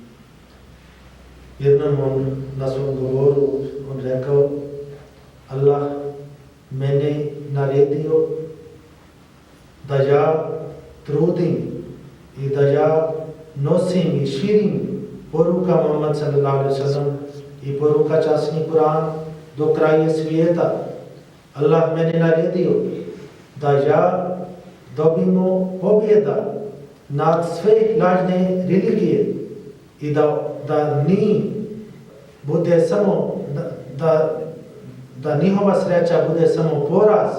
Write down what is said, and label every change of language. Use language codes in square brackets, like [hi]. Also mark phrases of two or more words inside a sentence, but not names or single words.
[bs] Jednom on na svom govoru on rekao, Allah mene naredio da ja trudim i da ja nosim i širim poruka Muhammad [ar] صلى الله عليه وسلم [bs] i poruka časni Kur'an do kraja svijeta. Allah mene naredio da ja dobimo pobjeda nad sve lažne religije i da ni bude samo da njihova sreća bude samo poraz.